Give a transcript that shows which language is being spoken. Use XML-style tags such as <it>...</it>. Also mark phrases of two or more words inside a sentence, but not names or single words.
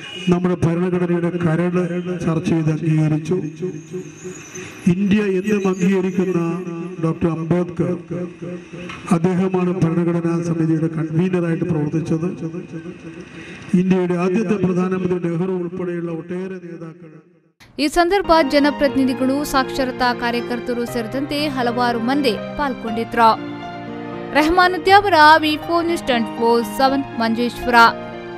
<ml>നമ്മുടെ ഭരണഘടനയുടെ കരട് ചർച്ച ചെയ്ത് അംഗീകരിച്ചു. ഇന്ത്യ എന്നും അംഗീകരിക്കുന്ന ഡോക്ടർ അംബേദ്കർ, അദ്ദേഹമാണ് ഭരണഘടനാ സമിതിയുടെ കൺവീനറായിട്ട് പ്രവർത്തിച്ചത്. ഇന്ത്യയുടെ ആദ്യത്തെ പ്രധാനമന്ത്രി നെഹ്റു ഉൾപ്പെടെയുള്ള ഒട്ടേറെ നേതാക്കൾ.</ml> <kn>ಈ ಸಂದರ್ಭ ಜನಪ್ರತಿನಿಧಿಗಳು, ಸಾಕ್ಷರತಾ ಕಾರ್ಯಕರ್ತರು ಸೇರಿದಂತೆ ಹಲವಾರು ಮಂದಿ ಪಾಲ್ಗೊಂಡಿದ್ರು. ರೆಹಮಾನುದ್ದೀನ್ ಅವರ ವಿ4 ನ್ಯೂಸ್ 24/7 ಮಂಜೇಶ್ವರ.</kn>